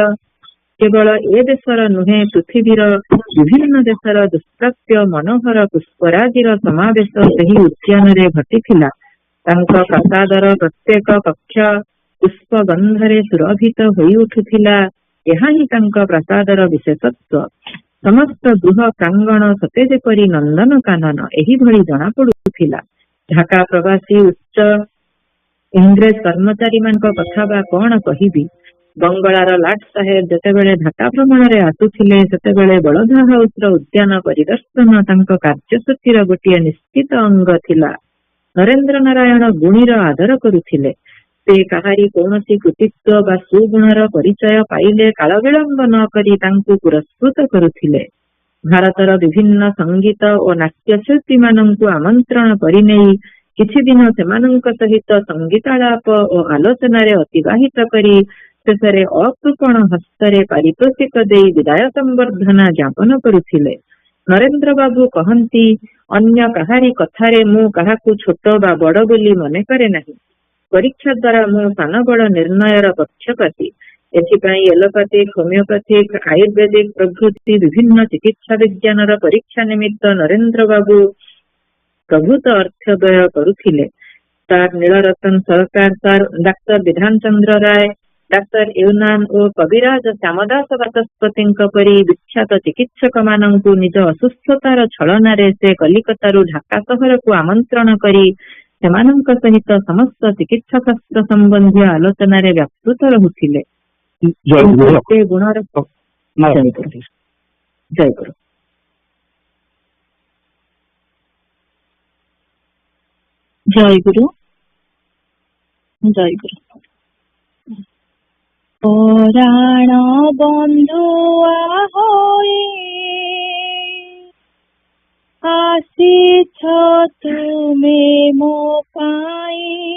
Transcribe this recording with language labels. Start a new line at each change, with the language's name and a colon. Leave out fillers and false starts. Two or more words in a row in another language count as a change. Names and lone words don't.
Odia: କେବଳ ଏ ଦେଶର ନୁହେଁ ପୃଥିବୀର ବିଭିନ୍ନ ଦେଶର ଦୁଷ୍ପ୍ରାପ୍ୟ ମନୋହର ପୁଷ୍ପରାଜିର ସମାବେଶ ସହି ଉଦ୍ୟାନରେ ଘଟିଥିଲା। ତାଙ୍କ ପ୍ରାସାଦର ପ୍ରତ୍ୟେକ କକ୍ଷ ପୁଷ୍ପ ଗନ୍ଧରେ ସୁରଭିତ ହୋଇ ଉଠୁଥିଲା। ଏହା ହିଁ ତାଙ୍କ ପ୍ରାସାଦର ବିଶେଷତ୍ୱ। ସମସ୍ତ ଗୃହ ପ୍ରାଙ୍ଗଣ ସତେ ଯେପରି ନନ୍ଦନ କାନନ ଏହି ଭଳି ଜଣା ପଡୁଥିଲା। ଢାକା ପ୍ରବାସୀ ଉଚ୍ଚ ଇଂରେଜ କର୍ମଚାରୀ ମାନ କଥା ବା କଣ କହିବି। ବଙ୍ଗଳାର ଲାଟ ସାହେବ ଯେତେବେଳେ ଢାକା ଭ୍ରମଣରେ ଆସୁଥିଲେ ସେତେବେଳେ ବଡ଼ଧା ହାଉସ ଉଦ୍ୟାନ ପରିଦର୍ଶନ ତାଙ୍କ କାର୍ଯ୍ୟସୂଚୀର ଗୋଟେ ନିଶ୍ଚିତ ଅଙ୍ଗ ଥିଲା। ନରେନ୍ଦ୍ର ନାରାୟଣ ଗୁଣୀର ଆଦର କରୁଥିଲେ। ସେ କାହାରି କୌଣସି କୃତିତ୍ୱ ବା ସୁଗୁଣର ପରିଚୟ ପାଇଲେ କାଳ ବିଳମ୍ବ ନ କରି ତାଙ୍କୁ ପୁରସ୍କୃତ କରୁଥିଲେ। ଭାରତର ବିଭିନ୍ନ ସଙ୍ଗୀତ ଓ ନାଟ୍ୟଶିଳ୍ପୀ ମାନଙ୍କୁ ଆମନ୍ତ୍ରଣ କରି ନେଇ କିଛି ଦିନ ସେମାନଙ୍କ ସହିତ ସଙ୍ଗୀତାଳାପ ଓ ଆଲୋଚନାରେ ଅତିବାହିତ କରି ଶେଷରେ ଅକୃପଣ ହସ୍ତରେ ପାରିତୋଷିକ ଦେଇ ବିଦାୟ ସମ୍ବର୍ଦ୍ଧନା ଜ୍ଞାପନ କରୁଥିଲେ। ନରେନ୍ଦ୍ର ବାବୁ କହନ୍ତି, ଅନ୍ୟ କାହାରି କଥାରେ ମୁଁ କାହାକୁ ଛୋଟ ବା ବଡ଼ ବୋଲି ମନେ କରେ ନାହିଁ। ପରୀକ୍ଷା ଦ୍ୱାରା ମୁଁ ସାନ ବଡ଼ ନିର୍ଣ୍ଣୟର ପକ୍ଷପାତୀ। ଏଥିପାଇଁ ଆଲୋପାଥିକ, ହୋମିଓପାଥିକ, ଆୟୁର୍ବେଦିକ ପ୍ରଭୃତି ବିଭିନ୍ନ ଚିକିତ୍ସା ବିଜ୍ଞାନର ପରୀକ୍ଷା ନିମିତ୍ତ ନରେନ୍ଦ୍ର ବାବୁ ପ୍ରଭୂତ ଅର୍ଥ ବ୍ୟୟ କରୁଥିଲେ। ସାର ନୀଳରତନ ସରକାର, ସାର ଡାକ୍ତର ବିଧାନ ଚନ୍ଦ୍ର ରାୟ, ଡାକ୍ତର ୟୁନାନ ଓ କବିରାଜ ଶ୍ୟାମଦାସ ବାଚସ୍ପତି ପରି ବିଖ୍ୟାତ ଚିକିତ୍ସକ ମାନଙ୍କୁ ନିଜ ଅସୁସ୍ଥତାର ଛଳନାରେ ସେ କଲିକତାରୁ ଢାକା ସହରକୁ ଆମନ୍ତ୍ରଣ କରି ସେମାନଙ୍କ ସହିତ ସମସ୍ତ ଚିକିତ୍ସା ଶାସ୍ତ୍ର ସମ୍ବନ୍ଧୀ ଆଲୋଚନାରେ ବ୍ୟାପୃତ ରହୁଥିଲେ। ଗୁଣର ଜୟଗୁରୁ। ଜୟଗୁରୁ ଜୟଗୁରୁ। ପୁରାଣ ବନ୍ଧୁ ହୋଇ ଆସିଛ ତୁମେ ମୋ ପାଇଁ।